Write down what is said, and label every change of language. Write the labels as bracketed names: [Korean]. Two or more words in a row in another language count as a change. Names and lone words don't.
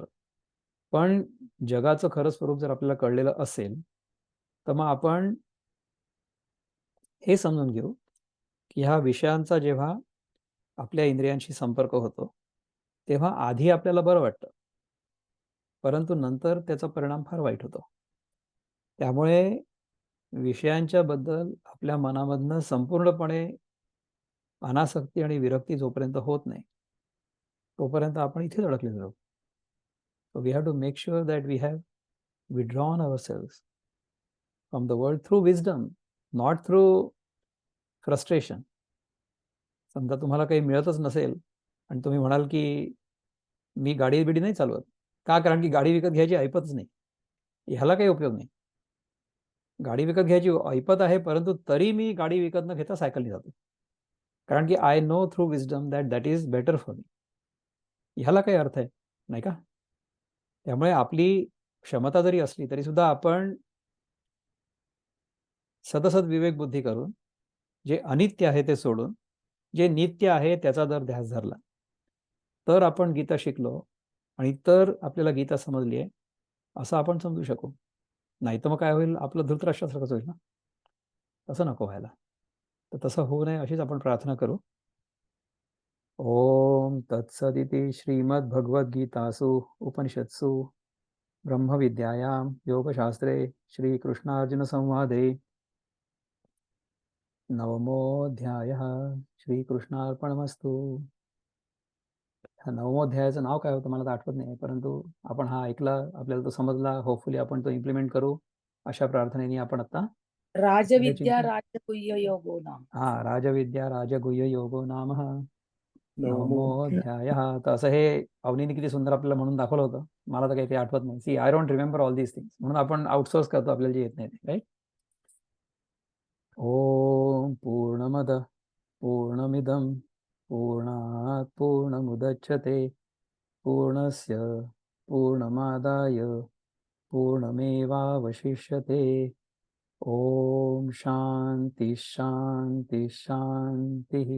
[Marathi] पण जगाचं खरं स्वरूप जर आपल्याला कळलेलं असेल तर मग आपण हे समजून घेऊ की ह्या विषयांचा जेव्हा आपल्या इंद्रियांशी संपर्क होतो तेव्हा आधी आपल्याला बरं वाटतं, परंतु नंतर त्याचा परिणाम फार वाईट होतो. त्यामुळे विषयांच्या बद्दल आपल्या मनामधनं संपूर्णपणे अनासक्ती आणि विरक्ती जोपर्यंत होत नाही तोपर्यंत आपण इथेच अडकलेलो आहोत. [English] So we have to make sure that we have withdrawn ourselves from the world through wisdom, not through frustration. [Marathi] समजा तुम्हाला काही मिळतच नसेल आणि तुम्ही म्हणाल की मी गाडी बिडी नाही चालवत, का? कारण की गाडी विकत घ्यायची ऐपतच नाही. ह्याला काही उपयोग नाही. गाडी विकत घ्यायची ऐपत आहे, परंतु तरी मी गाडी विकत न घेता सायकलने जातो. कारण की [English] I know through wisdom that is better for me. [Marathi] ह्याला काही अर्थ आहे, नाही का? त्यामुळे आपली क्षमता जरी असली तरी सुद्धा आपण सदसद विवेक बुद्धी करून जे अनित्य आहे ते सोडून जे नित्य आहे त्याचा जर ध्यास धरला तर आपण गीता शिकलो आणि तर आपल्याला गीता समजली आहे असं आपण समजू शकू. नाही तर मग काय होईल, आपलं धृतराष्ट्रासारखंच होईल ना. तसं नको व्हायला. तर तसं होऊ नये अशीच आपण प्रार्थना करू. [Sanskrit] ओम तत्सदिति श्रीमद्भगवद्गीतासु उपनिषत्सु ब्रह्मविद्यायां योगशास्त्रे श्रीकृष्णार्जुनसंवादे नवमोऽध्यायः. श्रीकृष्णार्पणमस्तु. [Marathi] हा नवमोऽध्यायाचं नाव काय होतं मला तर आठवत नाही, परंतु आपण हा ऐकला, आपल्याला तो समजला. होपफुली आपण तो इम्प्लिमेंट करू अशा प्रार्थनेने आपण आता [Sanskrit] राजविद्या राजगुह्य योगो नाम. [Marathi] हा [Sanskrit] राजविद्या राजगुह्य योगो नाम नवमोऽध्यायः. [Marathi] तर असं हे अवनीने किती सुंदर आपल्याला म्हणून दाखवलं होतं. मला तर काही ते आठवत नाही. [English] See I don't remember all these things, [Marathi] म्हणून आपण आउटसोर्स करतो आपल्याला जे येत नाही ते, राईट. [Sanskrit] ओम पूर्णमद पूर्णमिदं पूर्णात् पूर्णमुदच्यते पूर्णस्य पूर्णमादाय पूर्णमेवावशिष्यते. ओम शांति शांति शांति.